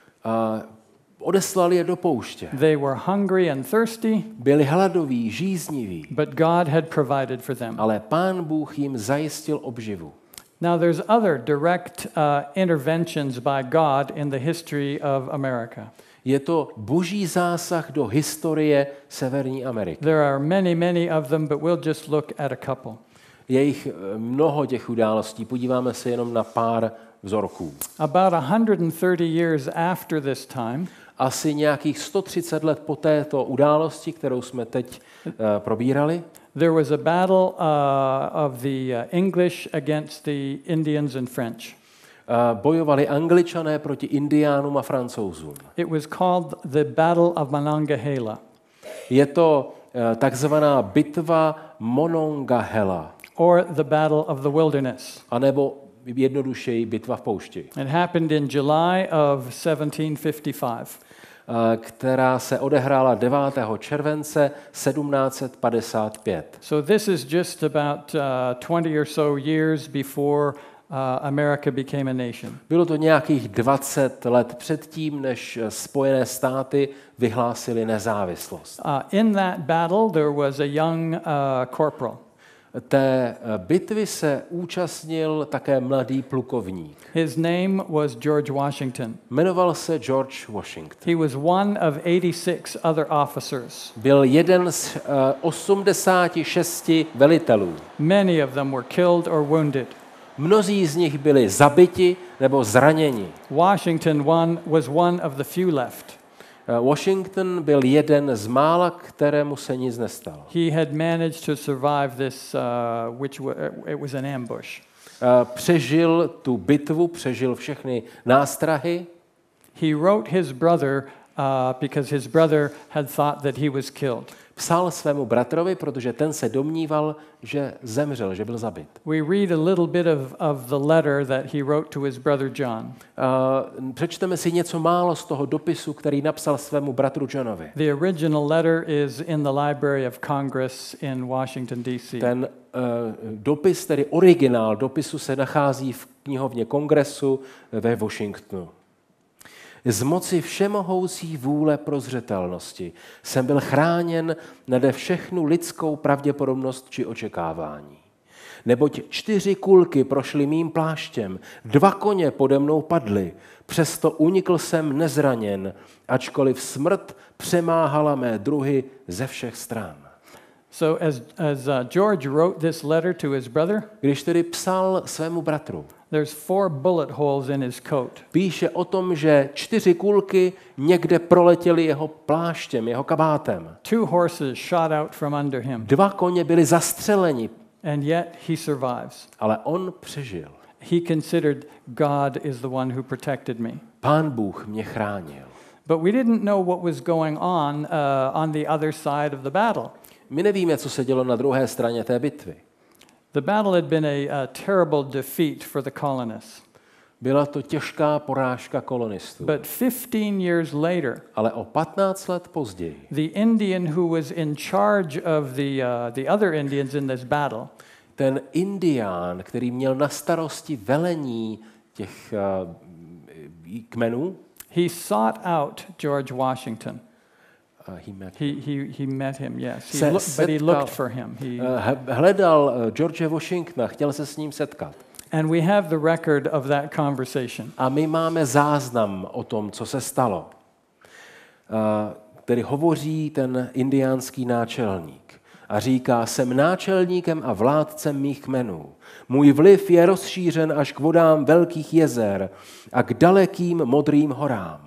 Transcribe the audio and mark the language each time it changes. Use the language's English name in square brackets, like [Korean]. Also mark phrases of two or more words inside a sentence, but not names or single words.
[Czech] A odeslal je do pouště. [English] They were hungry and thirsty, [Czech] Byli hladoví, žízniví, [English] but God had provided for them. [Czech] ale Pán Bůh jim zajistil obživu. [English] Now, there's other direct interventions by God in the history of America. [Czech] Je to boží zásah do historie Severní Ameriky. [English] There are many, many of them, but we'll just look at a couple. [Czech] Je jich mnoho těch událostí, podíváme se jenom na pár vzorků. [English] About 130 years after this time, [Czech] Asi nějakých 130 let po této události, kterou jsme teď probírali, [English] there was a battle of the English against the Indians and French. [Czech] Bojovali Angličané proti Indiánům a Francouzům. [English] It was called the Battle of Monongahela, [Czech] Je to takzvaná bitva Monongahela, [English] or the Battle of the Wilderness. [Czech] anebo jednodušeji bitva v poušti, [English] It happened in July of 1755. [Czech] která se odehrála 9. července 1755. [English] So this is just about 20 or so years before America became a nation. [Czech] Bylo to nějakých 20 let předtím, než Spojené státy vyhlásily nezávislost. [English] In that battle, there was a young corporal. [Czech] Té bitvy se účastnil také mladý plukovník. [English] His name was George Washington. [Czech] Jmenoval se George Washington. [English] He was one of 86 other officers. [Czech] Byl jeden z 86 velitelů. [English] Many of them were killed or wounded. [Czech] Mnozí z nich byli zabiti nebo zraněni. [English] Washington was one of the few left. [Czech] Washington byl jeden z mála, kterému se nic nestalo. [English] He had managed to survive this, it was an ambush. [Czech] Přežil tu bitvu, přežil všechny nástrahy. [English] He wrote his brother because his brother had thought that he was killed. [Czech] Psal svému bratrovi, protože ten se domníval, že zemřel, že byl zabit. [English] We read a little bit of the letter that he wrote to his brother John. [Czech] Přečteme si něco málo z toho dopisu, který napsal svému bratru Johnovi. [English] The original letter is in the Library of Congress in Washington, D.C. [Czech] Ten dopis, tedy originál dopisu, se nachází v knihovně Kongresu ve Washingtonu. Z moci všemohoucí vůle prozřetelnosti jsem byl chráněn nade všechnu lidskou pravděpodobnost či očekávání. Neboť 4 kulky prošly mým pláštěm, 2 koně pode mnou padly, přesto unikl jsem nezraněn, ačkoliv smrt přemáhala mé druhy ze všech stran. [English] So as George wrote this letter to his brother, [Czech] Když tedy psal svému bratru, [English] there's 4 bullet holes in his coat. [Czech] píše o tom, že 4 kulky někde proletěly jeho pláštěm, jeho kabátem. [English] 2 horses shot out from under him, [Czech] 2 koně byli zastřeleni, [English] and yet he survives. [Czech] ale on přežil. [English] He considered God is the one who protected me. [Czech] Pán Bůh mě chránil. [English] But we didn't know what was going on the other side of the battle. [Czech] My nevíme, co se dělo na druhé straně té bitvy. [English] The battle had been a terrible defeat for the colonists. [Czech] Byla to těžká porážka kolonistů. [English] But 15 years later, [Czech] Ale o 15 let později [English] the Indian who was in charge of the other Indians in this battle, [Czech] ten Indián, který měl na starosti velení těch kmenů, [English] he sought out George Washington. he met, He met him, yes. [Czech] Se [English] But he looked [Czech] setkal. [English] for him. [Czech] hledal George Washingtona, chtěl se s ním setkat. [English] And we have the record of that conversation. [Czech] A my máme záznam o tom, co se stalo. Který hovoří ten indiánský náčelník a říká, jsem náčelníkem a vládcem mých kmenů. Můj vliv je rozšířen až k vodám velkých jezer a k dalekým modrým horám.